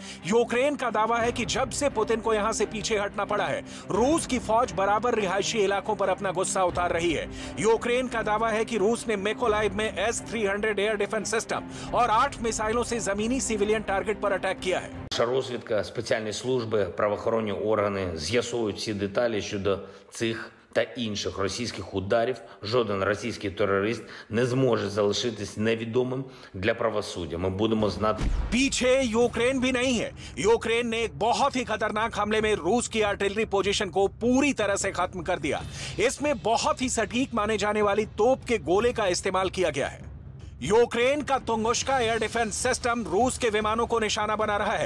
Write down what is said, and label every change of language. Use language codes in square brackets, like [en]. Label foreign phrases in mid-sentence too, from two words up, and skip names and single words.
[hi] यूक्रेन का दावा है कि जब से पुतिन को यहां से पीछे हटना पड़ा है, रूस की फौज बराबर रिहायशी इलाकों पर अपना गुस्सा उतार रही है। यूक्रेन का दावा है कि रूस ने मिकोलाइव में S-300 [en] air defense system [hi] और 8 मिसाइलों से जमीनी [en] civilian target [hi] पर अटैक किया है। [uk] Наша розвідка, спеціальні служби, правоохоронні органи з'ясують всі деталі щодо цих та інших російських ударів. Жоден російський терорист не зможе залишитись невідомим для правосуддя. Ми будемо знати. [hi] पीछे यूक्रेन भी नहीं है। यूक्रेन ने एक बहुत ही खतरनाक हमले में रूस की [en] artillery position [hi] को पूरी तरह से खत्म कर दिया। इसमें बहुत ही सटीक माने जाने वाली तोप के गोले का इस्तेमाल किया गया है। यूक्रेन का तुंगुश्का [en] air defense system [hi] रूस के विमानों को निशाना बना रहा है।